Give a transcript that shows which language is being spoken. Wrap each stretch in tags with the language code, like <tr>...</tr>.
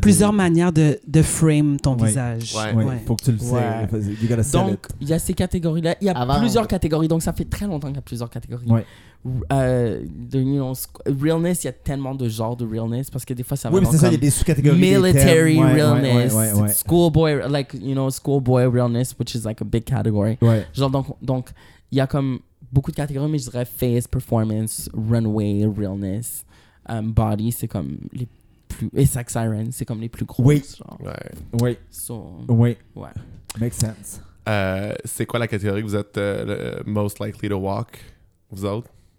<fr>Plusieurs manières de frame ton visage. Faut que tu le sais. Donc il y a ces catégories là, il y a plusieurs catégories, donc ça fait très longtemps qu'il y a plusieurs catégories. Realness, il y a tellement de genres de realness parce que des fois ça va comme</fr> <en>military realness, schoolboy, like you know, schoolboy realness, which is like a big category.</en> <fr>Ouais. Genre donc il y a comme beaucoup de catégories, mais je dirais face, performance, runway, realness, body, c'est comme les plus, et sex iron, c'est comme les plus grosses. Oui. Genre.</fr> <en>Oui. Makes sense.</en> <fr>C'est quoi la catégorie que vous êtes</fr> <en>most likely to walk,</en> <fr>vous autres?</fr>